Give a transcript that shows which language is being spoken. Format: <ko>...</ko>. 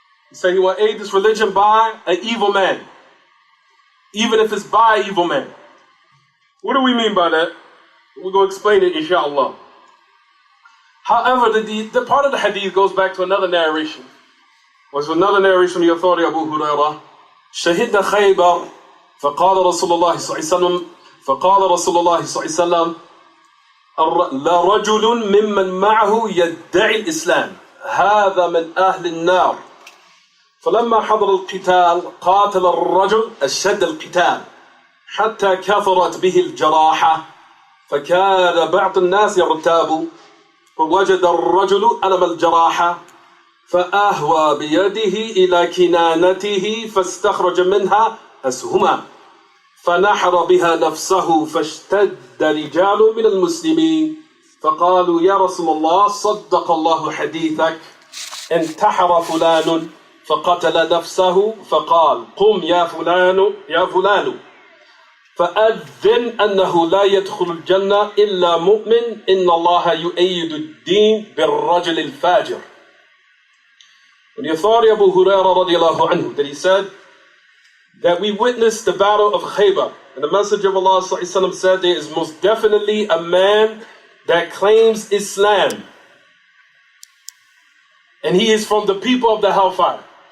<en>He said he will aid this religion by an evil man. Even if it's by an evil man. What do we mean by that? We're going to explain it inshallah. However, the part of the hadith goes back to another narration. Was another narration from the authority of Abu Hurairah.</en> <ar>شهدنا خيبر فقال رسول الله صلى الله عليه وسلم فقال رسول الله صلى الله عليه وسلم لرجل ممن معه يدعي الإسلام هذا من أهل النار فلما حضر القتال قاتل الرجل أشد القتال حتى كثرت به الجراحة فكان بعض الناس يرتاب فوجد الرجل ألم الجراحة فأهوى بيده إلى كنانته فاستخرج منها أسهما فنحر بها نفسه فاشتد رجال من المسلمين فقالوا يا رسول الله صدق الله حديثك انتحر فلان فقتل نفسه فقال قم يا فلان فأذن أنه لا يدخل الجنة إلا مؤمن إن الله يؤيد الدين بالرجل الفاجر.</ar> <en>And the authority of Abu Hurairah radiallahu anhu, that he said that we witnessed the battle of Khaybar, and the Messenger of Allah sallallahu alaihi wasallam said there is most definitely a man that claims Islam, and he is from the people of the hellfire.</en>